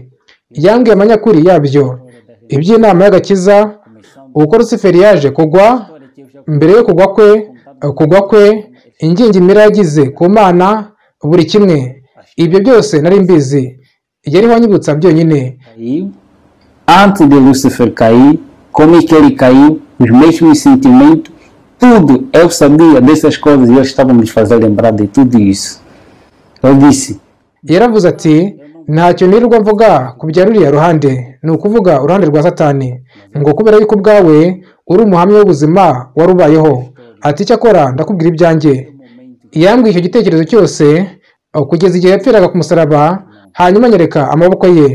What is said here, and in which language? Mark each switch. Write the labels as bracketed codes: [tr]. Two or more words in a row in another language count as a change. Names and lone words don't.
[rw] Yambwiye amanyakuri yabyo, iby'inama y'agakiza, uko Rusiferi yaje kugwa, mbere yo kugwa kwe, ingingimira yagize ku Mana, buri kimwe. Ibyo byose nari mbizi, yariho anyibutsa byonyine. [pt] Antes de Lucifer cair, como é que ele caiu, os mesmos sentimentos, tudo, eu sabia dessas coisas e eu estava me fazendo lembrar de tudo isso. Eu disse: [rw] yaravuze ati, ntacyo nirirwa mvuga ku bya ruriya ruhande, ni ukuvuga uruhande rwa Satani, ngo kubera yuko ubwawe uri umuhamya w'ubuzima warubayeho. Ati cyakora ndakubwira ibyanjye. Yambwiye icyo gitekerezo cyose kugeza igihe yapfiraga ku musaraba, hanyuma anyereka amaboko ye.